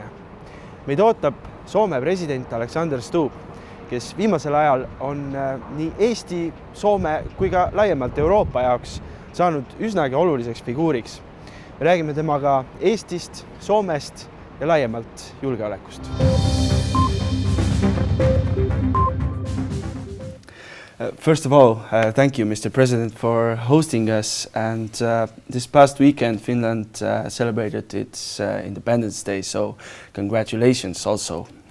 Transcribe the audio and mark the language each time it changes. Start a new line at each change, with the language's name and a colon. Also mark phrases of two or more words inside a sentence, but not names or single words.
Estonian: Meid ootab Soome president Alexander Stubb, kes viimasel ajal on nii Eesti, Soome kui ka laiemalt Euroopa jaoks saanud üsnagi oluliseks figuuriks. Me räägime temaga Eestist, Soomest ja laiemalt julgeolekust.
English: First of all, thank you, Mr. President, for hosting us. And this past weekend, Finland celebrated its Independence Day, so congratulations also.